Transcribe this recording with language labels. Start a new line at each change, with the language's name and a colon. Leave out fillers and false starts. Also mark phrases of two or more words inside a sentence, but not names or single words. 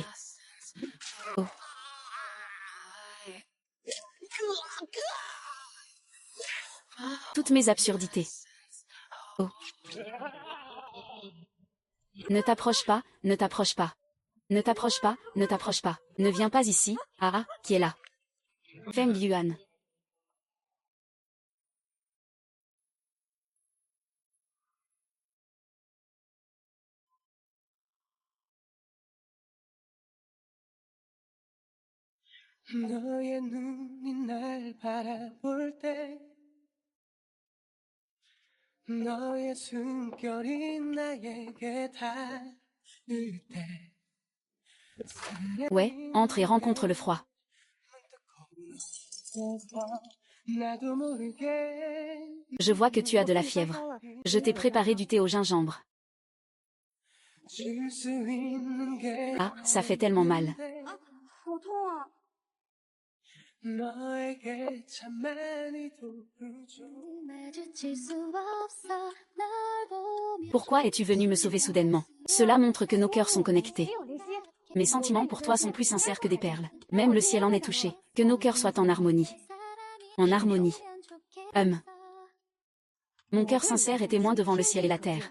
French: Oh. Toutes mes absurdités. Oh. Ne t'approche pas, ne t'approche pas. Ne t'approche pas, ne t'approche pas. Ne viens pas ici, ah, qui est là. Feng Yuan.
Korean: 너의 눈이 날 바라볼 때 너의 숨결이 나에게 닿을 때
French: Ouais, entre et rencontre le froid.
Korean: 나도 모르게
French: Je vois que tu as de la fièvre. Je t'ai préparé du thé au gingembre.
Korean: 줄 수 있는 게
French: Ah, ça fait tellement mal.
Korean: 너에게 참 많이 도와줘
French: Pourquoi es-tu venu me sauver soudainement? Cela montre que nos cœurs sont connectés. Mes sentiments pour toi sont plus sincères que des perles. Même le ciel en est touché. Que nos cœurs soient en harmonie. En harmonie. Mon cœur sincère est témoin devant le ciel et la terre.